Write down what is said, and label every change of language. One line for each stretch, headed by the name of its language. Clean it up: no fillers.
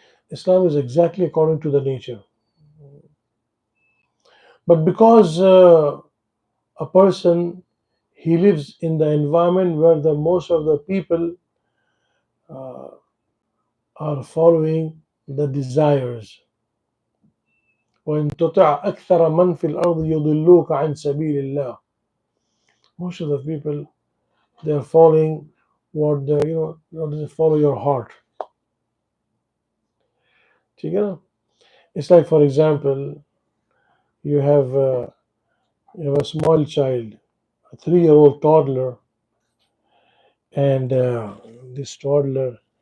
English: Islam is exactly according to the nature. But because a person he lives in the environment where the most of the people uh, are following the desires.
Arabic: وإن تطع أكثر من في الأرض يضلوك عن سبيل الله.
English: Most of the people they are following what the they follow your heart.
Hindi: ठीक है ना?
English: It's like, for example, you have a small child, a 3-year-old toddler, and this toddler,